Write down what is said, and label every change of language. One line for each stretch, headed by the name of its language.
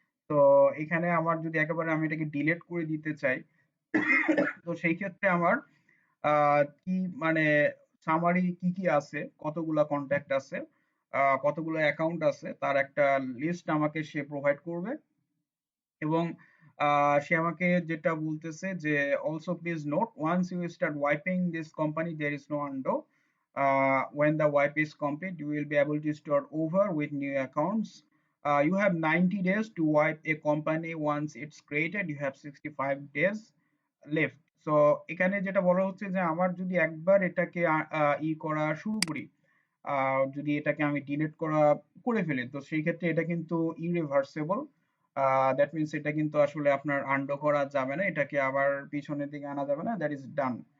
Bangla: তো এখানে আমার যদি একেবারে আমি এটাকে ডিলিট করে দিতে চাই, তো সেই ক্ষেত্রে আমার কি মানে সামারি কি কি আছে, কতগুলা কন্ট্যাক্ট আছে, কতগুলো অ্যাকাউন্ট আছে তার একটা লিস্ট আমাকে সে প্রোভাইড করবে এবং সে আমাকে যেটা বলতেছে যে
English: Also please note once you start wiping this company there is no undo when the wipe is complete you will be able to start over with new accounts. You have 90 days to wipe a company. Once it's created you have 65 days left.
Bangla: So এখানে যেটা বলা হচ্ছে যে আমার যদি একবার এটাকে করা শুরু করি, যদি এটাকে আমি ডিলিট করে ফেলি, তো সেই ক্ষেত্রে এটা কিন্তু ইরিভার্সেবল।
English: that means
Bangla: এটা কিন্তু আসলে আপনার আন্ডো করা যাবে না, এটাকে আবার পিছনের দিকে আনা যাবে না,
English: That is done.